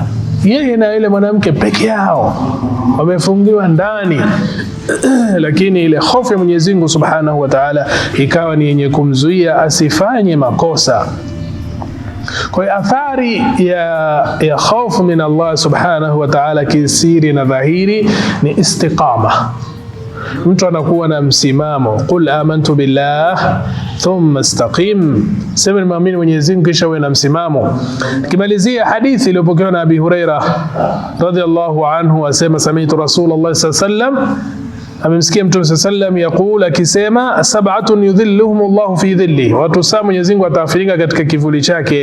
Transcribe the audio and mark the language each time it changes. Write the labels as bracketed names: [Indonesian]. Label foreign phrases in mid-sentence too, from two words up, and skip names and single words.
[Swahili] Yeye na ile mwanamke peke yao wamefungiwa ndani, lakini ile hofu ya Mwenyezi Mungu [Arabic] سبحانه وتعالى [Swahili] ikawa ni yenye kumzuia asifanye makosa. Kwa hiyo athari ya hofu [Arabic] من الله سبحانه وتعالى [Swahili] kisiri na dhahiri ni istiqama. Mtu anakuwa na msimamo, [Arabic] قل آمنت بالله ثم استقم, [Swahili] sema muamini Mwenyezi Mungu kisha uwe na msimamo. Kimalizia hadithi iliyopokewa na Abi Huraira [Arabic] رضي الله عنه, [Swahili] asema [Arabic] سمعت رسول الله صلى الله عليه وسلم, [Swahili] amemsikia Mtume [Arabic] صلى الله عليه وسلم [Swahili] yakula, akisema [Arabic] سبعة يظلهم الله في ظله, [Swahili] watu saba Mwenyezi Mungu atawafunika katika kivuli chake.